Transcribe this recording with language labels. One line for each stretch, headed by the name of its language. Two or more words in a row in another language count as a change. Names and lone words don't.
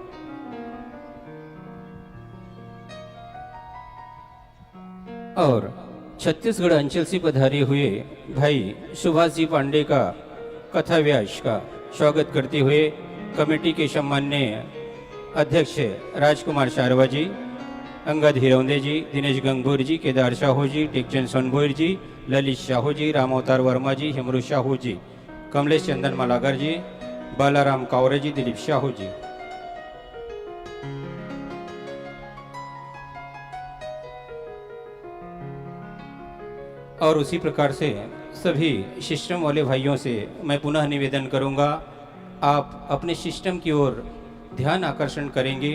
Hindi: और छत्तीसगढ़ अंचल से पधारे हुए भाई सुभाष जी पांडे का कथा व्यास का स्वागत करते हुए कमेटी के सम्माननीय अध्यक्ष राजकुमार शारवा जी, अंगद हिरौंदे जी, दिनेश गंगूर जी, केदार साहू जी, टेकचंद सोनभोर जी, ललित साहू जी, राम अवतार वर्मा जी, हेमरू साहू जी, कमलेश चंदन मलागर जी, बालाराम कावरे जी, दिलीप साहू जी। और उसी प्रकार से सभी सिस्टम वाले भाइयों से मैं पुनः निवेदन करूंगा, आप अपने सिस्टम की ओर ध्यान आकर्षण करेंगे।